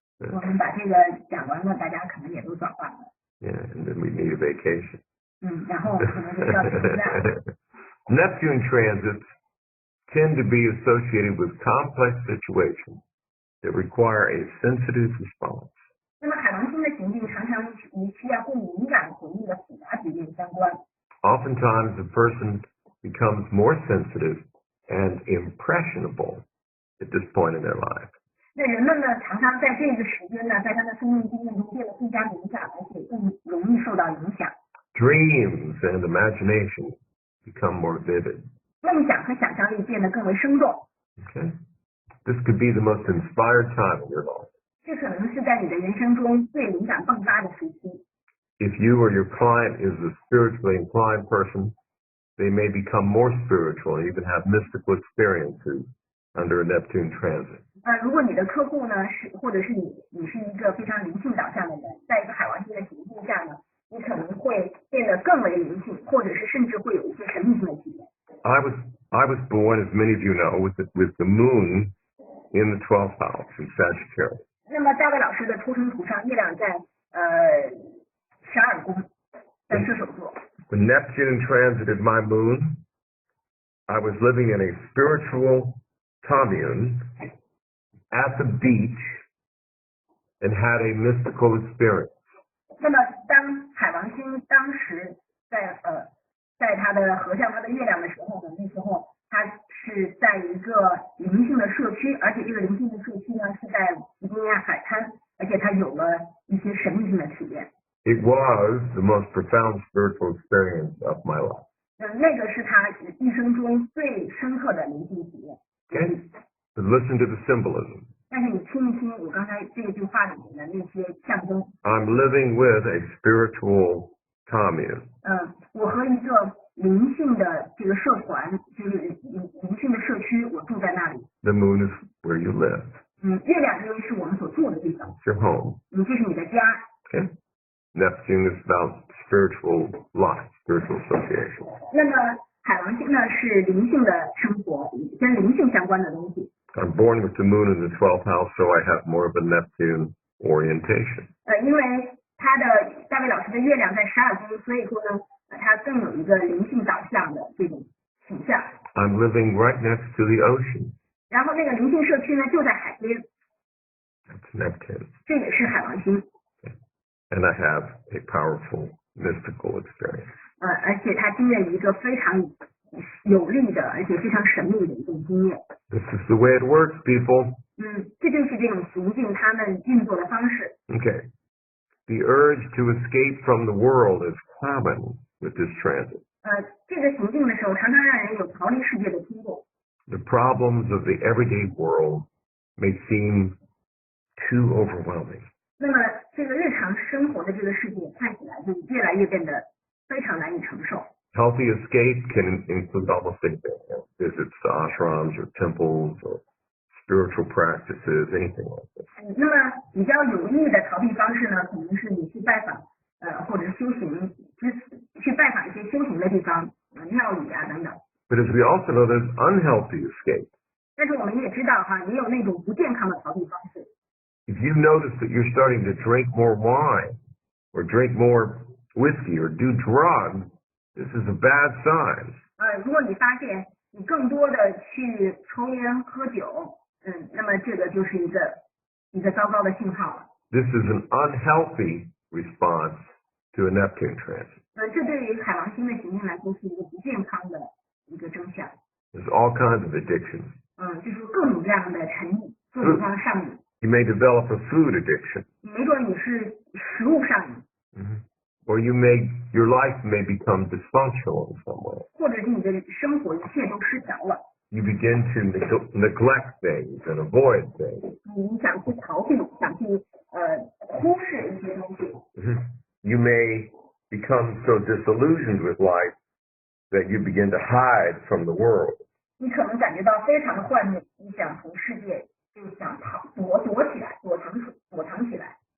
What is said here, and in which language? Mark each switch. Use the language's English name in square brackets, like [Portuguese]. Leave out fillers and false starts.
[Chinese] 我们把这个讲完了，大家可能也都转化了。 [English] Yeah, and then we need a vacation. [Chinese] 然后我们可能就需要请假。 [English] Neptune transits tend to be associated with complex situations that require a sensitive response. [Chinese] 那么海王星的行进常常与需要更敏感回应的复杂局面相关。 [English] Oftentimes, a person becomes more sensitive and impressionable at this point in their life. [Chinese] 那人们呢，常常在这个时间呢，在他的生命经验中变得更加敏感，而且更容易受到影响。 [English] Dreams and imagination become more vivid. [Chinese] 梦想和想象力变得更为生动。 [English] Okay? This could be the most inspired time in your life. [Chinese] 这可能是在你的人生中最灵感迸发的时期。 [English] If you or your client is a spiritually inclined person, they may become more spiritual and even have mystical experiences under a Neptune transit. [Chinese] 如果你的客户呢或者是你是一个非常灵性导向的人，在一个海王星的行进下呢，你可能会变得更为灵性，或者是甚至会有一些神秘性的体验。 [English] I was born, as many of you know, with the moon in the 12th house in Sagittarius. [Chinese] 那么大卫老师的出生图上，月亮在12宫，在射手座。 [English] When Neptune transited my moon, I was living in a spiritual commune at the beach and had a mystical experience. [Chinese] 那么当海王星当时在他的合向他的月亮的时候呢，那时候他是在一个灵性的社区，而且这个灵性的社区呢是在维多利亚海滩，而且他有了一些神秘性的体验。 [English] It was the most profound spiritual experience of my life. [Chinese] 那个是他一生中最深刻的灵性体验。 [English] Okay? But listen to the symbolism. [Chinese] 但是你听一听我刚才这句话里面的那些象征。 [English] I'm living with a spiritual commune. [Chinese] 我和一个灵性的这个社团，就是灵性的社区，我住在那里。 [English] The moon is where you live. [Chinese] 月亮因为是我们所住的地方。 [English] It's your home. [Chinese] 这是你的家。 [English] Okay? Neptune is about spiritual life, spiritual association. [Chinese] 那么海王星呢是灵性的生活，跟灵性相关的东西。 [English] I'm born with the moon in the 12th house, so I have more of a Neptune orientation. [Chinese] 因为他的大卫老师的月亮在12宫，所以说呢，他更有一个灵性导向的这种倾向。 [English] I'm living right next to the ocean. [Chinese] 然后那个灵性社区呢就在海边， [English] That's Neptune. [Chinese] 这也是海王星。 [English] And I have a powerful mystical experience. [Chinese] 而且他经验一个非常有力的，而且非常神秘的一种经验。 [English] This is the way it works, people. [Chinese] 这就是这种行进他们运作的方式。 [English] Okay. The urge to escape from the world is common with this transit. [Chinese] 这个行进的时候，常常让人有逃离世界的冲动。 [English] The problems of the everyday world may seem too overwhelming. [Chinese] 那么这个日常生活的这个世界看起来就越来越变得非常难以承受。 [English] Healthy escape can include almost anything, visits to ashrams or temples or spiritual practices, anything like this. [Chinese] 那么比较有益的逃避方式呢，可能是你去拜访或者修行，去拜访一些修行的地方，庙宇啊等等。 [English] But as we also know, there's unhealthy escape. [Chinese] 但是我们也知道哈，也有那种不健康的逃避方式。 [English] If you notice that you're starting to drink more wine or drink more whiskey or do drugs, this is a bad sign. [Chinese] 如果你发现你更多的去抽烟喝酒，那么这个就是一个糟糕的信号了。 [English] This is an unhealthy response to a Neptune transit. [Chinese] 这对于海王星的行星来说是一个不健康的一个征象。 [English] There's all kinds of addictions. [Chinese] 就是各种各样的成瘾，各种各样的上瘾。 [English] You may develop a food addiction. [Chinese] 没准你是食物上瘾。 [English] Or your life may become dysfunctional in some way. [Chinese] 或者是你的生活一切都失调了。 [English] You begin to neglect things and avoid things. [Chinese] 你想去逃避，想去忽视一些东西。 [English] You may become so disillusioned with life that you begin to hide from the world. [Chinese] 你可能感觉到非常的幻灭，你想从世界就想躲起来，躲藏起来。